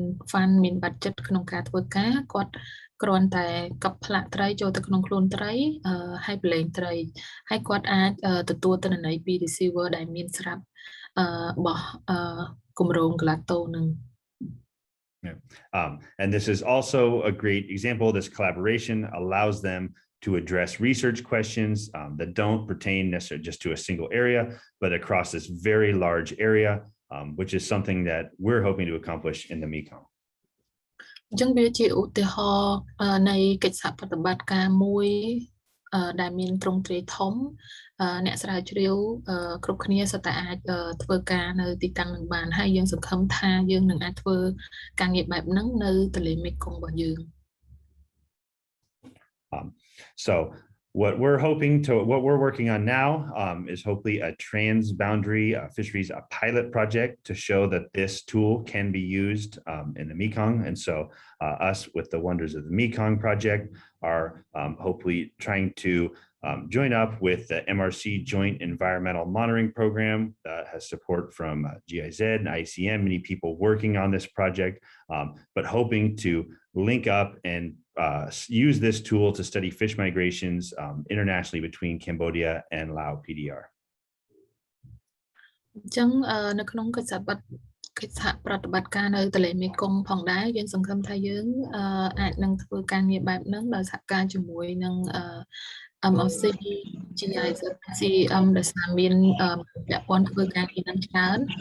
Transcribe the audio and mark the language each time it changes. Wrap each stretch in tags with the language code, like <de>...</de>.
<km>fund មាន budget ក្នុងការធ្វើការគាត់គ្រាន់តែកប្លាក់ត្រីចូលទៅក្នុងខ្លួនត្រីហើយប្រឡែងត្រីហើយគាត់អាចទទួលទិន្នន័យពី receiver ដែលមានស្រាប់របស់គម្រោង GLATO នឹង</km> <en>And this is also a great example. This collaboration allows them to address research questions that don't pertain necessarily just to a single area, but across this very large area, which is something that we're hoping to accomplish in the Mekong.</en> <km>អញ្ចឹងវាជាឧទាហរណ៍នៃកិច្ចសហប្រតិបត្តិការមួយដែលមានទ្រង់ទ្រាយធំអ្នកស្រាវជ្រាវគ្រប់គ្នាសុទ្ធតែអាចធ្វើការនៅទីតាំងនឹងបានហើយយើងសង្ឃឹមថាយើងនឹងអាចធ្វើការងារបែបហ្នឹងនៅទន្លេមេគង្គរបស់យើង</km> <en>So what we're working on now is hopefully a transboundary fisheries pilot project to show that this tool can be used in the Mekong. And so us with the Wonders of the Mekong project are hopefully trying to join up with the MRC Joint Environmental Monitoring Program that has support from GIZ and ICM, many people working on this project, but hoping to link up and use this tool to study fish migrations internationally between Cambodia and Laos PDR.</en> <km>អញ្ចឹងនៅក្នុងកិច្ចសហប្រតិបត្តិការនៅទន្លេមេគង្គផងដែរយើងសង្ឃឹមថាយើងអាចនឹងធ្វើការងារបែបហ្នឹងដោយសហការជាមួយនឹងMRC GIZ ICM ដែលស្មានមានពាក់ព័ន្ធធ្វើការងារនឹងច្រើន</km>